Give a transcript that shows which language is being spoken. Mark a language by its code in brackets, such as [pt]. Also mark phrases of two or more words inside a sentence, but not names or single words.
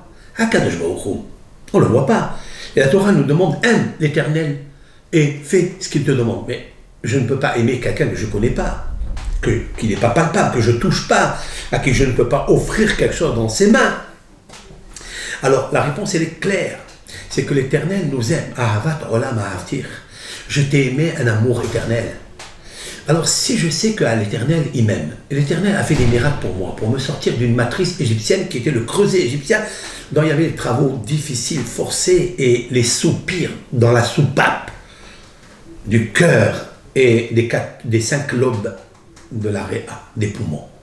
[fr] Akadosh Baruch Hu, on ne le voit pas. Et la Torah nous demande, aime l'Éternel et fais ce qu'il te demande. Mais je ne peux pas aimer quelqu'un que je ne connais pas, qui n'est pas palpable, que je ne touche pas, à qui je ne peux pas offrir quelque chose dans ses mains. Alors la réponse elle est claire, c'est que l'Éternel nous aime. [he] אהבת עולם אהבתיך. [fr] Je t'ai aimé un amour éternel. Alors si je sais qu'à l'Éternel il m'aime, et l'Éternel a fait des miracles pour moi, pour me sortir d'une matrice égyptienne qui était le creuset égyptien, dont il y avait les travaux difficiles, forcés, et les soupirs dans la soupape du cœur et des 5 lobes de la réa, des poumons.